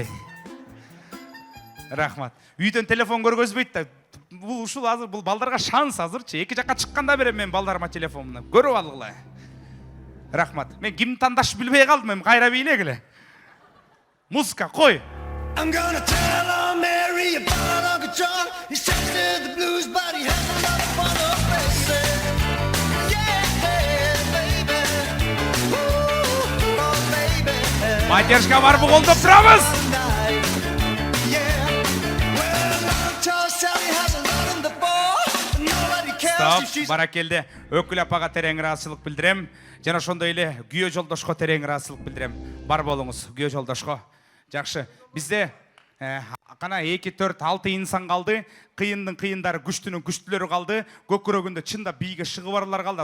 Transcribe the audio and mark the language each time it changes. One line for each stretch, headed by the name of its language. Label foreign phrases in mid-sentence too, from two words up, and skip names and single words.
Kyrgyz: Рахмат. Үйдөн телефон көргөзбөйт да. Бул ушул азыр, бул балдарга шанс азырчы. Эки жакка чыкканда берем мен балдарыма телефонуна. Көрүп алгыла. Рахмат. Мен ким тандаш билбей калдым, мен кайра бийлегиле. Музыка кой.
English: I'm gonna tell her Mary about Uncle John. He's chasing the blues, but he has a lot of fun, oh baby. Yeah, baby. Ooh, oh baby.
Kyrgyz: Поддержка барбы колдоп турабыз.
English: Yeah. Well, Uncle Charles Sally has a lot in the ball. Nobody cares if Стоп, she's
Kyrgyz: баракелде. Өкүл апага терең ыраазычылык билдирем. Жана ошондой эле күйөө жолдошко терең ыраазычылык билдирем. Бар болуңуз, күйөө жолдошко. Жакшы. Бизде кана 2, 4, 6 инсан калды. Кыйындын кыйындары, күчтүнүн күчтүлөрү калды. Көкүрөгүндө чында бийге шыгы барлар калды.